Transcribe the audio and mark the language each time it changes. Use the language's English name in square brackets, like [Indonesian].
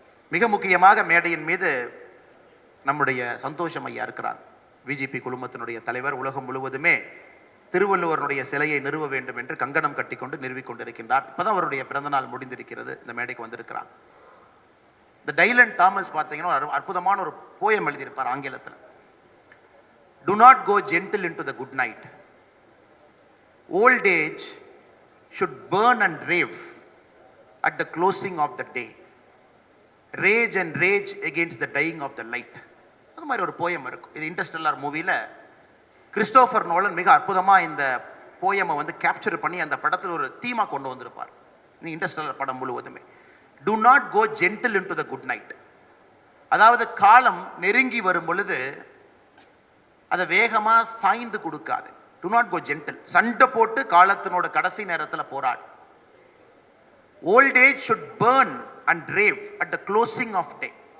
[Tamil] மிக முக்கியமாக மேடையின் மீது நம்முடைய சந்தோஷம் ஐயா இருக்கிறாங்க. பிஜேபி குழுமத்தினுடைய தலைவர். உலகம் முழுவதுமே திருவள்ளுவருடைய சிலையை நிறுவ வேண்டும் என்று கங்கணம் கட்டிக்கொண்டு நிறுவிக் கொண்டிருக்கின்றார். இப்போதான் அவருடைய பிறந்தநாள் முடிந்திருக்கிறது. இந்த மேடைக்கு வந்திருக்கிறாங்க. இந்த டைலன் தாமஸ் பார்த்தீங்கன்னா அற்புதமான ஒரு போயம் எழுதியிருப்பார் ஆங்கிலத்தில். [English] Do not go gentle into the good night. Old age should burn and rave at the closing of the day. Rage and rage against the dying of the light. [Tamil] அது மாதிரி ஒரு poem இருக்கும். இது Interstellar மூவியில் Christopher Nolan மிக அற்புதமாக இந்த போயமை capture பண்ணி அந்த படத்தில் ஒரு தீமா கொண்டு வந்திருப்பார். இந்த இன்டர்ஸ்டெல்லார் படம் முழுவதுமே [English] Do not go gentle into the good night. [Tamil] அதாவது காலம் நெருங்கி வரும் பொழுது அதை வேகமாக சாய்ந்து கொடுக்காது. [English] Do not go gentle. [Tamil] சண்டை போட்டு காலத்தினோட கடைசி நேரத்தில் போராடு. [English] Old age should burn and rave at the closing of day.